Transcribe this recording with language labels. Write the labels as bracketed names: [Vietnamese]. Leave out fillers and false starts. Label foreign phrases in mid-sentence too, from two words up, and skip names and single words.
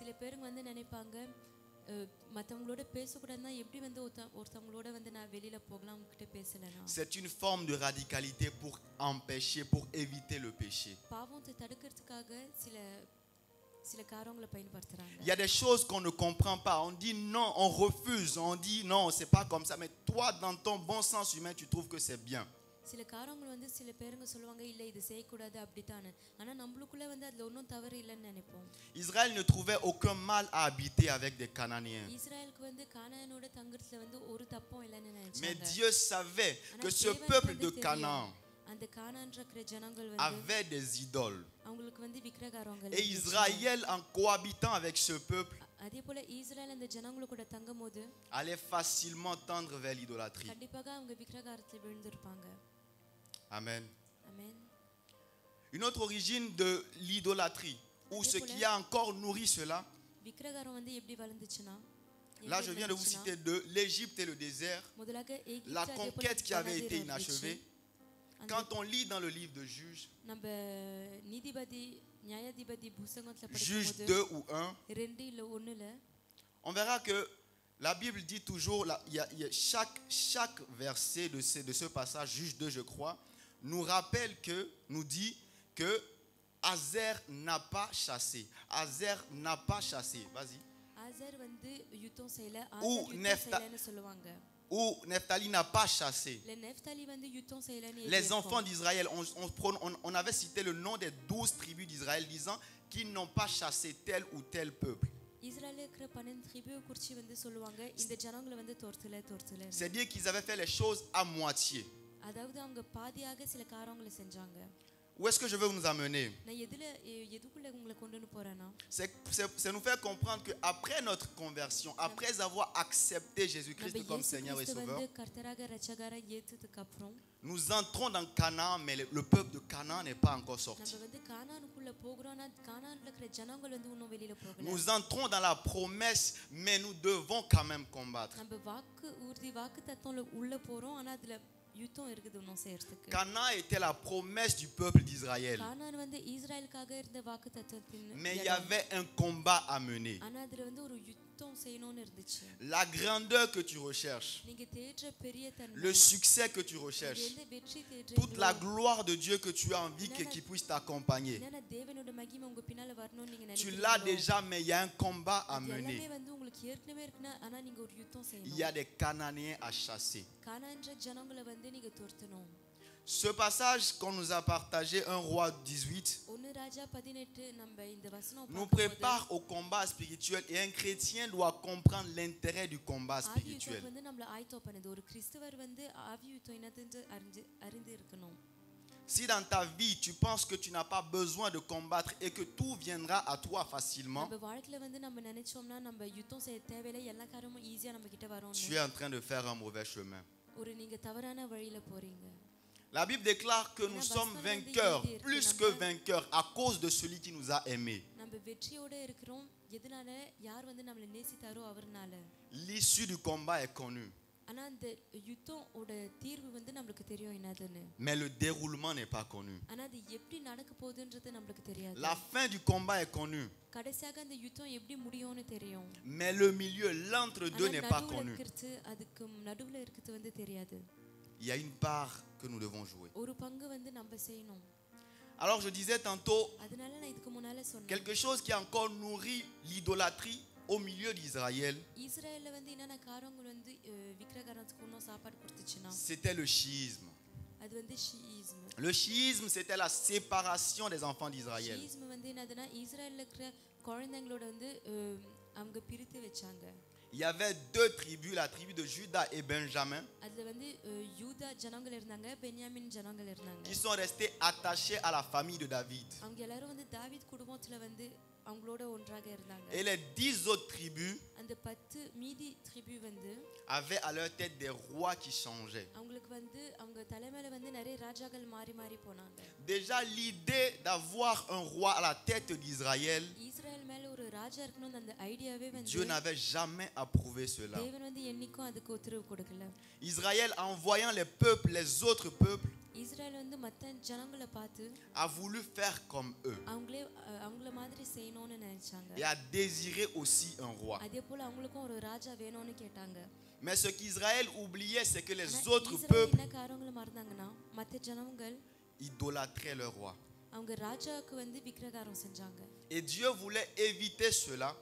[French] C'est une forme de radicalité pour empêcher, pour éviter le péché. Il y a des choses qu'on ne comprend pas. On dit non, on refuse. On dit non, c'est pas comme ça. Mais toi, dans ton bon sens humain, tu trouves que c'est bien. [Tamil] சில காரியங்கள் வந்து சில பேருங்க சொல்லுவாங்க இல்ல இது செய்ய கூடாது அப்படிதானே ஆனா நம்மளுக்குள்ள வந்து அதுல ஒண்ணும் தவறு இல்லன்னு நினைப்போம் [French] Israël ne trouvait aucun mal à habiter avec des Cananéens. [Tamil] இஸ்ரவேலுக்கு வந்து கானானோட தங்கறதுல வந்து ஒரு தப்பும் இல்லன்னு [French] Mais [Tamil] நினைச்சாங்க [French] Dieu savait que ce [Tamil] தேவனுக்கு [French] peuple [Tamil] வந்து [French] de [Tamil] தெரியும். [French] Canaan [Tamil] அந்த கானான்ற ஜனங்கள் வந்து [French] avait des idoles. [Tamil] அவங்களுக்கு வந்து விக்கிரகாரங்கள் [French] Et Israël, en cohabitant avec ce peuple, [Tamil] அதே போல இஸ்ரவேல் அந்த ஜனங்கள கூட தங்கும்போது [French] allait facilement tendre vers l'idolâtrie. [Tamil] கண்டிப்பாக அவங்க விக்கிரகாரத்துல விழுந்திருப்பாங்க [French] Amen. [Tamil] ஆமென் [French] Une autre origine de l'idolâtrie, ou ce qui a encore nourri cela, [Tamil] விக்கிரகாரம் வந்து எப்படி வளர்ந்துச்சுனா [French] là je viens de vous citer deux, l'Égypte et le désert, [Tamil] முதலாக எகிப்து [French] la [Tamil] அதே போல [French] conquête qui avait été [Tamil] வனாந்திரம் இருந்துச்சு. [French] inachevée. Quand on lit dans le livre de Juges, [Tamil] நம்ம நீதிபதி நியாயாதிபதி புத்தகத்துல [French] Juges [Tamil] படிக்கும்போது [French] 2 ou 1, [Tamil] 2 இல்ல 1ல [French] on verra que la Bible dit toujours, il y a chaque verset de ce passage, Juges 2 je crois, nous rappelle que, nous dit que Azer n'a pas chassé. Azer n'a pas chassé. Vas-y. [Tamil] ஆசர் வந்து யுத்தம் செய்யல [French] Ou [Tamil] ஆசர் யுத்தம் [French] Nephta- [Tamil] செய்யலன்னு சொல்லுவாங்க [French] Ou Nephtali n'a pas chassé. [Tamil] இல்ல நெப்தலி வந்து யுத்தம் செய்யலன்னு [French] Les enfants d'Israël, on avait cité le nom des 12 tribus d'Israël disant qu'ils n'ont pas chassé tel ou tel peuple. [Tamil] இஸ்ரவேல்ல இருக்கிற 12 ட்ரிபியூ குறிச்சி வந்து சொல்லுவாங்க இந்த ஜனங்களை வந்து தோர்த்தல [French] C'est dire qu'ils avaient fait les choses à moitié. [Tamil] அதாவது அவங்க பாதியாக சில காரியங்களை செஞ்சாங்க [French] Où est-ce que je veux nous amener? [Tamil] நான் எதுக்குள்ள உங்களை கொண்டு போறேன்னா [French] C'est nous faire comprendre qu'après notre conversion, après avoir accepté Jésus-Christ [Tamil] நம்ம [French] comme [Tamil] இயேசு [French] Seigneur et [Tamil] கிறிஸ்து [French] Sauveur, [Tamil] வந்து கர்த்தராக இரட்சகரா ஏத்துறதுக்கு அப்புறம் [French] nous entrons dans Canaan, mais le peuple de Canaan n'est pas encore sorti. [Tamil] நம்ம வந்து கானானுக்குள்ள போறோம்னா கானான்ல இருக்கிற ஜனங்கள் வந்து இன்னும் வெளியில போகல [French] Nous entrons dans la promesse, mais nous devons quand même combattre. [Tamil] நம்ம வாக்கு தத்துவம்ல உள்ள போறோம் ஆனா அதுல யுத்தம் இருக்குது இன்னும் செய்யறதுக்கு [French] Canaan était la promesse du peuple d'Israël. [Tamil] கானான் வந்து இஸ்ரவேலுக்காக இருந்த வாக்கு தத்துவத்தின் [French] Mais il y avait un combat à mener. [Tamil] ஆனா அதுல வந்து ஒரு யுத்தம் செய்யணும்னு இருந்துச்சு [French] La grandeur que tu recherches, [Tamil] நீங்க தேடுற பெரிய தன்மை [French] le succès que tu recherches, [Tamil] எந்த வெற்றி [French] toute la [Tamil] தேடுறீங்களோ [French] gloire de Dieu que tu as envie qu'il puisse t'accompagner. [Tamil] என்னன்னா தேவனோட மகிமை உங்க பின்னால வரணும்னு நீங்க [French] Tu l'as [Tamil] நினைக்கிறீங்களோ [French] déjà, mais il y a un combat à [Tamil] அது எல்லாமே [French] mener. [Tamil] வந்து உங்களுக்கு ஏற்கனவே இருக்குன்னா ஆனா நீங்க ஒரு யுத்தம் [French] Il y [Tamil] செய்யணும் [French] a des Cananéens à chasser. [Tamil] கானான்ற ஜனங்களை வந்து நீங்க துரத்தணும் [French] Ce passage qu'on nous a partagé, 1 Roi 18, [Tamil] 1 ராஜா 18 நம்ம இந்த வசனம் [French] nous [Tamil] பார்க்கும்போது [French] prépare au combat spirituel et un chrétien doit comprendre l'intérêt du combat [Tamil] ஆவி [French] spirituel. [Tamil] யுத்தம் வந்து நம்மள ஆயத்தம் பண்ணுது ஒரு கிறிஸ்தவர் வந்து ஆவி யுத்தம் என்னதுன்னு அறிந்து இருக்கணும் [French] Si dans ta vie tu penses que tu n'as pas besoin de combattre et que tout viendra à toi facilement, [Tamil] நம்ம வாழ்க்கையில வந்து நம்ம நினைச்சோம்னா நம்ம யுத்தம் செய்ய தேவையில்லை எல்லா காரியமும் ஈஸியா நம்ம கிட்ட வரும் [French] tu es en train de faire un mauvais chemin. [Tamil] ஒரு நீங்க தவறான வழியில போறீங்க [French] La Bible déclare que nous sommes vainqueurs, plus que vainqueurs, à cause de celui qui nous a aimés. [Tamil] நம்ம வெற்றியோட இருக்கிறோம் எதனால யார் வந்து நம்மள நேசித்தாரோ அவர்னால [French] L'issue du combat est connue, [Tamil] ஆனா அந்த யுத்தத்தோட தீர்வு வந்து நமக்கு தெரியும் என்னதுன்னு [French] mais le déroulement n'est pas connu. [Tamil] ஆனா அது எப்படி நடக்க போகுதுன்றது நமக்கு தெரியாது [French] La fin du combat est connue, [Tamil] கடைசியாக அந்த யுத்தம் எப்படி முடியும்னு தெரியும் [French] mais le milieu, l'entre-deux n'est pas connu. [Tamil] அதுக்கு நடுவுல இருக்குது வந்து தெரியாது [French] Il y a une part que nous devons jouer. [Tamil] ஒரு பங்கு வந்து நம்ம செய்யணும் [French] Alors je disais tantôt, [Tamil] அதனால நான் இதுக்கு முன்னால சொன்னேன் [French] quelque chose qui a encore nourri l'idolâtrie au milieu d'Israël, [Tamil] இஸ்ரவேல்ல வந்து என்னென்ன காரியங்கள் வந்து விக்கிரகாரத்துக்கு இன்னும் சாப்பாடு கொடுத்துச்சுன்னா [French] c'était le chiisme. [Tamil] அது வந்து ஷீஸ்ம் [French] Le chiisme, c'était la séparation des enfants d'Israël. [Tamil] ஷீஸ்ம் வந்து என்னதுன்னா இஸ்ரவேல்ல இருக்கிற குழந்தைங்களோட வந்து அவங்க பிரித்து வச்சாங்க [French] Il y avait deux tribus, la tribu de Juda et Benjamin, [Tamil] அதுல வந்து யூதா ஜனங்கள் இருந்தாங்க பென்யாமின் ஜனங்கள் இருந்தாங்க [French] qui sont restés attachés à la famille de David. [Tamil] அவங்க எல்லாரும் வந்து தாவீத் குடும்பத்துல வந்து அவங்களோட ஒன்றாக இருந்தாங்க [French] Et les 10 autres tribus [Tamil] அந்த 10 மீதி ட்ரிபியூ வந்து [French] avaient à leur tête des rois qui changeaient. [Tamil] அவங்களுக்கு வந்து அவங்க தலைமையில வந்து நிறைய ராஜாக்கள் மாறி மாறி போனாங்க [French] Déjà l'idée d'avoir un roi à la tête d'Israël, [Tamil] இஸ்ரவேல் மேல ஒரு ராஜா இருக்கணும் அந்த ஐடியாவே வந்து [French] Dieu n'avait jamais approuvé cela. [Tamil] தேவன் வந்து என்னைக்கும் அதுக்கு உத்தரவு கொடுக்கல [French] Israël, en voyant les peuples, les autres peuples, [Tamil] இஸ்ரவேல் வந்து மத்த ஜனங்களை பார்த்து [French] a voulu faire comme eux [Tamil] அவங்கள மாதிரி செய்யணும்னு நினைச்சாங்க [French] et a désiré aussi un roi. [Tamil] அதே போல அவங்களுக்கும் ஒரு ராஜா வேணும்னு கேட்டாங்க [French] Mais ce qu'Israël oubliait, c'est que les [Tamil] ஆனா [French] autres [Tamil] இஸ்ரவேல் [French] peuples [Tamil] என்ன காரியங்களை மறந்தாங்கன்னா மத்த ஜனங்கள் [French] idolâtraient leur roi. [Tamil] அவங்க ராஜாவுக்கு வந்து விக்கிரகாரம் செஞ்சாங்க [French] Et Dieu voulait éviter cela.